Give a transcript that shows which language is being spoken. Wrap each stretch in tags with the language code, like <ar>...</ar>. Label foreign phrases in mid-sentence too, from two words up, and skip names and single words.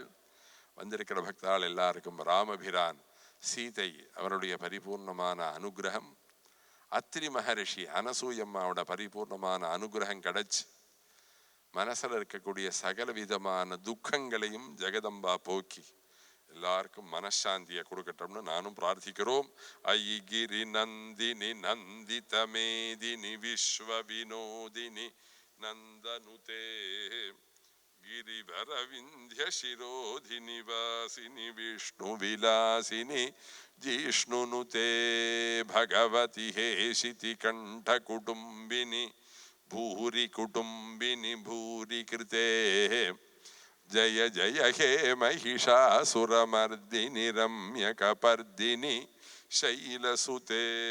<ta>வந்திருக்கிற பக்தாள் எல்லாருக்கும் ராமபிரான் சீதை அவருடைய பரிபூர்ணமான அனுகிரகம், அத்திரி மகரிஷி அனசூயம்மாவோட பரிபூர்ணமான அனுகிரகம் கிடைச்சு மனசுல இருக்கக்கூடிய சகல விதமான துக்கங்களையும் ஜெகதம்பா போக்கி எல்லாருக்கும் மனசாந்தியை கொடுக்கட்டும்னு நானும் பிரார்த்திக்கிறோம்.</ta> <sa>अयिगिरि नन्दिनि नन्दित मेदिनि विश्व विनोदिनि नन्दनुते गिरिवर विंध्य शिरोधिनि वासिनि विष्णु विलासिनि जिष्णुनुते भगवति हेशिति कंठ कुटुंबिनि भूरि कुटुंबिनि भूरि कृते जय जय हे महिषासुरमर्दिनि रम्यकपर्दिनि शैलसुते</sa>